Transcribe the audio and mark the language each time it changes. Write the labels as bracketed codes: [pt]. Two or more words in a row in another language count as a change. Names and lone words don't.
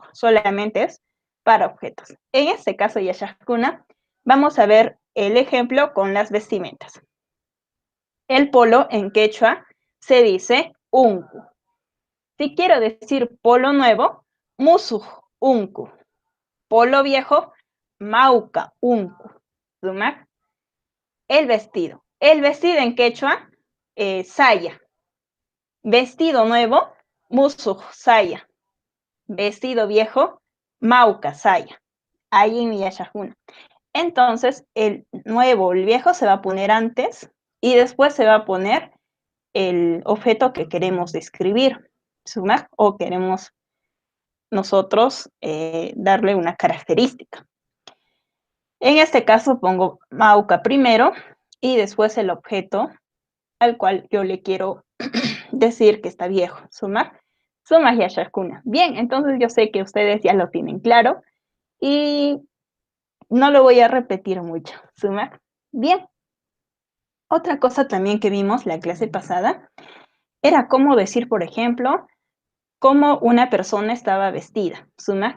[es] Solamente es para objetos. En este caso, Yashashkuna, vamos a ver el ejemplo con las vestimentas. El polo en quechua se dice unku. Si quiero decir polo nuevo, [qu] musuj unku. [es] Polo viejo, [qu] mauca unku. ¿Sumak? [es] El vestido. El vestido en quechua, saya. Vestido nuevo, [qu] musuj saya. [es] Vestido viejo, [qu] mauca saya. [es] Ahí en Yashahuna. Entonces, el nuevo, el viejo se va a poner antes y después se va a poner el objeto que queremos describir, ¿sumak? O queremos nosotros darle una característica. En este caso pongo mauca primero y después el objeto al cual yo le quiero decir que está viejo, sumak. [qu] Sumak Yashashkuna. [es] Bien, entonces yo sé que ustedes ya lo tienen claro y no lo voy a repetir mucho, sumak. Bien. Otra cosa también que vimos la clase pasada era cómo decir, por ejemplo, cómo una persona estaba vestida, ¿suma?